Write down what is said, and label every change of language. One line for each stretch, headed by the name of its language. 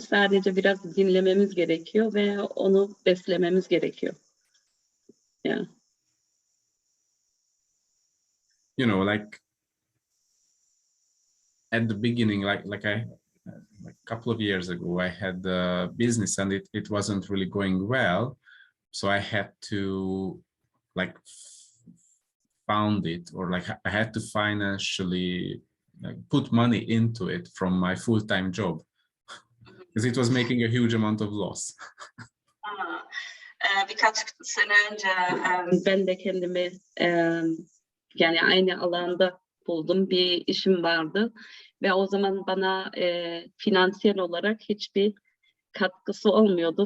Turkish: Sadece biraz dinlememiz gerekiyor ve onu beslememiz gerekiyor.
English: Yeah. Like at the beginning, like a couple of years ago, I had a business and it wasn't really going well. So I had to found it, or I had to financially put money into it from my full-time job because it was making a huge amount of loss.
Turkish: Birkaç sene önce ben de kendimi yani aynı alanda buldum. Bir işim vardı ve o zaman bana finansiyel olarak hiçbir katkısı olmuyordu.